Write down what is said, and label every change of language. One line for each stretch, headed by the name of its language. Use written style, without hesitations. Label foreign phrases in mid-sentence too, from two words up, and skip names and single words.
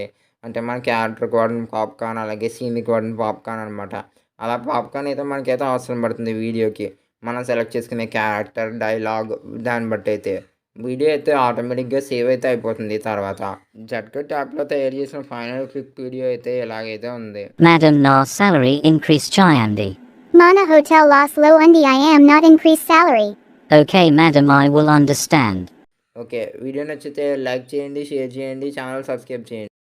Telugu: అంటే మన క్యారెక్టర్‌కి వాడిన పాప్‌కార్న్ అలాగే సీన్‌కి వాడిన పాప్‌కార్న్ అనమాట. అలా పాప్‌కార్న్ అయితే మనకైతే అవసరం పడుతుంది వీడియోకి. మనం సెలెక్ట్ చేసుకునే క్యారెక్టర్, డైలాగ్ దాన్ని బట్టయితే. వీడియో అయితే ఆటోమేటిక్‌గా సేవ్ అయితే అయిపోతుంది తర్వాత. జట్‌కట్ యాప్‌లో తయారు చేసిన
English: final clip video
Telugu: అయితే ఇలాగైతే ఉంది. మేడం నా
English: salary increase
Telugu: chayandi. మన హోటల్ లాస్ లో ఉంది
English: I am not increase salary. Okay madam I will understand. ఓకే.
Telugu: వీడియో నచ్చితే లైక్ చేయండి, షేర్ చేయండి,
English: channel subscribe
Telugu: చేయండి.